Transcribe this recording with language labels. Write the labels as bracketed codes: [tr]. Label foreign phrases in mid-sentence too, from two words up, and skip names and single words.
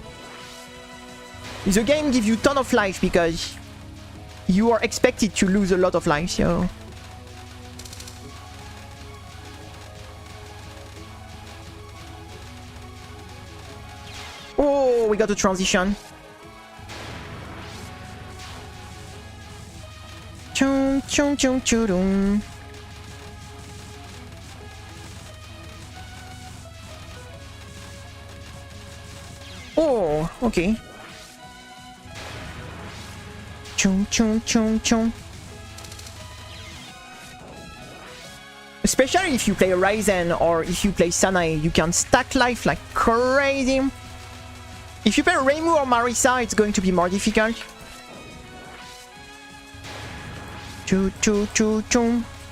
[en] The game gives you ton of life because you are expected to lose a lot of life. So. Oh, we got a transition. Chum chum chum chum. Oh, okay. Chum chum chum chum. Especially if you play Ryzen or if you play Sanae, you can stack life like crazy. If you play Reimu or Marisa, it's going to be more difficult. Choo choo choo choo.